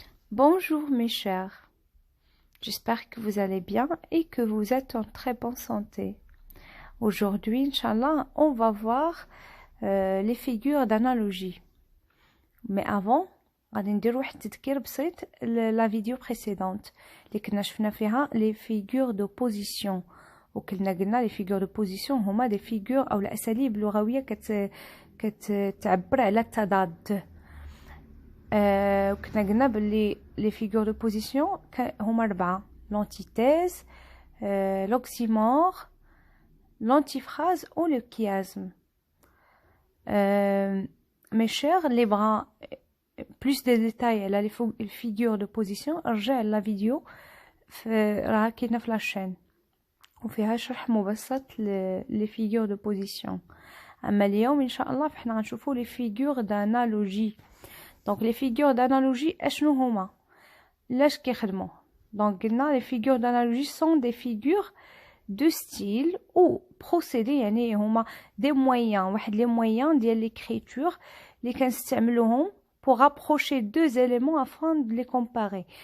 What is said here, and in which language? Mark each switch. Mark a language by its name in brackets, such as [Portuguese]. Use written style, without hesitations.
[French] Bonjour mes chers, j'espère que vous allez bien et que vous êtes en très bonne santé. Aujourd'hui, Inch'Allah, on va voir les figures d'analogie. [Arabic] Mais avant, غادي ندير واحد التذكير بسيط [French] la vidéo précédente [Arabic] اللي كنا شفنا فيها [French] les figures de position. [Arabic] وكنا قلنا [French] les figures de position [Arabic] هما [French] des figures [Arabic] أو الأساليب اللغوية كتعبر على التضاد. وكنا قلنا باللي [French] لي فيغور دو بوزيسيون هما 4: l'antithèse, l'oxymore, l'antiphrase ou le chiasme. Mes chers, les bras, plus de détails على les figures de position [Arabic] رجع [French] la vidéo [Arabic] راه كاينه في لاشين وفيها شرح مبسط [French] les figures de position. [Arabic] اما اليوم ان شاء الله فاحنا غنشوفوا [French] les figures d'analogie. Donc les figures d'analogie [Arabic] اشنو هما لاش كيخدموا؟ [French] donc قلنا les figures d'analogie sont des figures de style ou procédés [Arabic] يعني هما [French] des moyens واحد les moyens ديال l'écriture [Arabic] اللي كنستعملوهم [French] pour rapprocher deux éléments afin de les comparer.